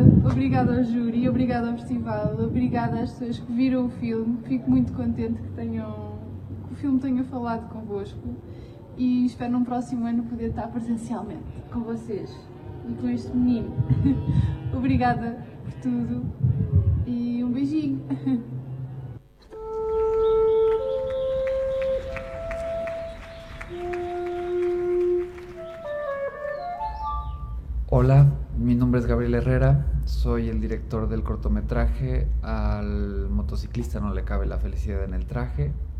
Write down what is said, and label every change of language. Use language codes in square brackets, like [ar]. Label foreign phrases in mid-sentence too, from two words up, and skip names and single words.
[pt] Obrigada ao júri, obrigada ao festival, obrigada às pessoas que viram o filme. Fico muito contente que o filme tenha falado convosco e espero num próximo ano poder estar presencialmente com vocês e com este menino. Obrigada por tudo e um beijinho. [es] Hola, mi nombre es Gabriel Herrera, soy el director del cortometraje Al motociclista no le cabe la felicidad en el traje.